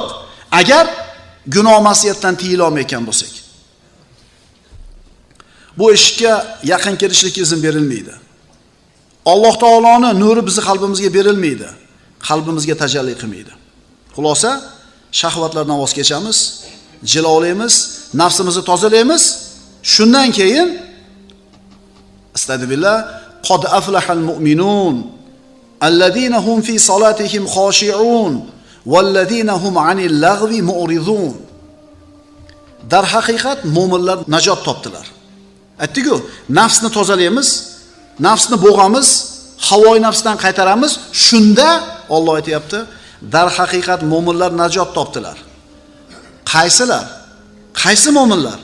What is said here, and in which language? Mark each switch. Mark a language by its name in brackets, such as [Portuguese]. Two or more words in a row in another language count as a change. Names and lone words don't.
[Uzbek] Agar gunoh ma'siyatdan tiyila olmayotgan bo'lsak, bu eshikka yaqin kelishlikka izn berilmaydi. Alloh taoloning nuri bizni qalbimizga berilmaydi, qalbimizga tajalli qilmaydi. Xulosa, shahvatlardan voz kechamiz, jilolaymiz, nafsimizni tozalaymiz. Shundan keyin [Arabic] أستغفر الله، قد أفلح المؤمنون الذين هم في صلاتهم خاشعون والذين هم عن اللغو معرضون. [Uzbek] Dar haqiqat mu'minlar najot topdilar. Aytdik-ku, nafsni tozalaymiz, nafsni bo'g'amiz, havoy nafsdan qaytaramiz. Shunda Alloh aytayapti, dar haqiqat mu'minlar najot topdilar. Qaysilar? Qaysi mu'minlar?